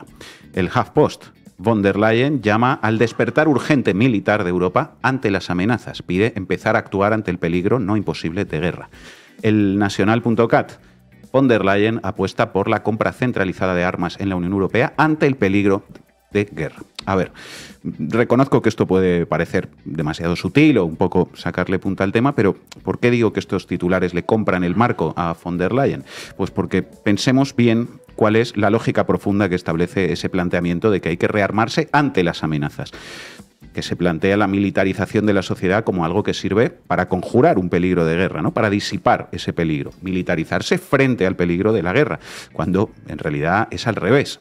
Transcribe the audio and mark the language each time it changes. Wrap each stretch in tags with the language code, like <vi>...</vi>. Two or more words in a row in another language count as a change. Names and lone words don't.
<es>El HuffPost. Von der Leyen llama al despertar urgente militar de Europa ante las amenazas. Pide empezar a actuar ante el peligro no imposible de guerra. El Nacional.cat. Von der Leyen apuesta por la compra centralizada de armas en la Unión Europea ante el peligro de guerra. A ver, reconozco que esto puede parecer demasiado sutil o un poco sacarle punta al tema, pero ¿por qué digo que estos titulares le compran el marco a von der Leyen? Pues porque pensemos bien cuál es la lógica profunda que establece ese planteamiento de que hay que rearmarse ante las amenazas. Que se plantea la militarización de la sociedad como algo que sirve para conjurar un peligro de guerra, ¿no? Para disipar ese peligro, militarizarse frente al peligro de la guerra, cuando en realidad es al revés.</es>